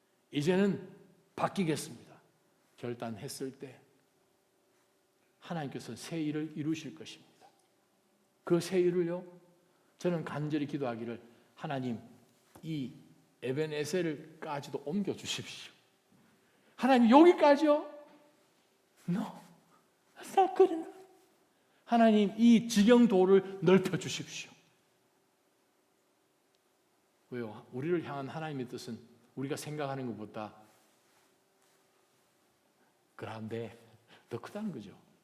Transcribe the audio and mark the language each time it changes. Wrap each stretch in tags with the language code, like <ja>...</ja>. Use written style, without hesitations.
<ko>이제는 바뀌겠습니다. 결단했을 때 하나님께서 새 일을 이루실 것입니다. 그 새 일을요 저는 간절히 기도하기를 하나님 이 에벤에셀까지도 옮겨 주십시오. 하나님 여기까지요?</ko> <en>No, that's not good enough.</en> <ko>하나님 이 지경도를 넓혀 주십시오. 왜요? 우리를 향한 하나님의 뜻은 우리가 생각하는 것보다 그런데 더 크다는 거죠.</ko>